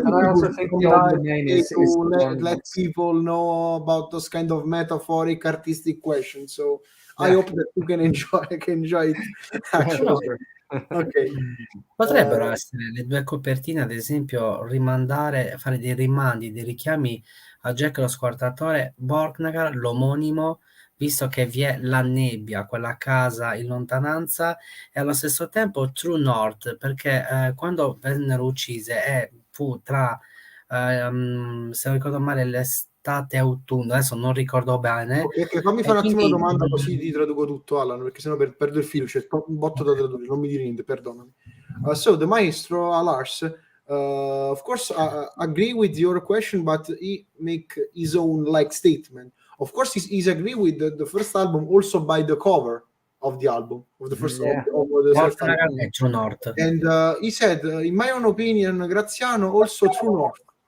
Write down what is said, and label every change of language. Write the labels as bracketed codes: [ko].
[en] And I also think the Olden Domain is let people know about those kind of metaphoric, artistic questions. So I hope that you can enjoy it. Actually. Okay. [it] Potrebbero essere le due copertine, ad esempio, fare dei rimandi, dei richiami a Jack lo Squartatore, Borknagar, l'omonimo, visto che vi è la nebbia, quella casa in lontananza, e allo stesso tempo True North, perché quando vennero uccise fu tra, se non ricordo male, l'estate e autunno, adesso non ricordo bene. Ok, fammi fare un attimo una domanda così ti traduco tutto, Alan, perché sennò perdo il filo, c'è un botto da tradurre, non mi dire niente, perdonami. [en] So the maestro Lars, of course, agree with your question, but he make his own like statement. Of course, he's agree with the first album also by the cover of the album of the first of the first album. True North. And he said, in my own opinion, Graziano also True North.